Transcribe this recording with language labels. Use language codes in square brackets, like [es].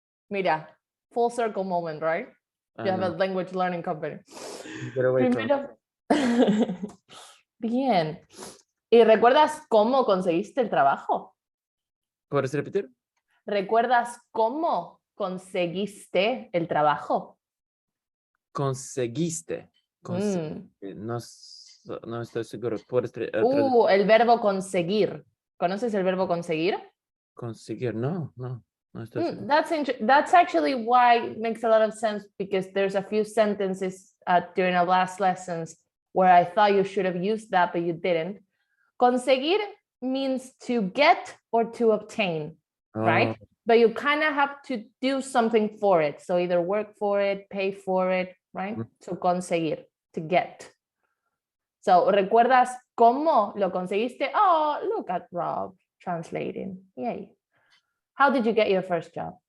[es] Mira, [en] full circle moment, right? You have a No, language learning company. get away from [es] Primero. Bien. ¿Y recuerdas cómo conseguiste el trabajo? ¿Puedes repetir? ¿Recuerdas cómo conseguiste el trabajo? Conseguiste. Mm. No, no estoy seguro. ¿Puedes El verbo conseguir. ¿Conoces el verbo conseguir? conseguir? No, no estoy seguro. [en] That's actually why it makes a lot of sense, because there's a few sentences during our last lessons where I thought you should have used that, but you didn't. [es] Conseguir [en] means to get or to obtain, right? Oh, But you kind of have to do something for it. So either work for it, pay for it, right? So [es] conseguir, [en] to get. So, [es] ¿recuerdas cómo lo conseguiste? [en] Oh, look at Rob translating. Yay. How did you get your first job?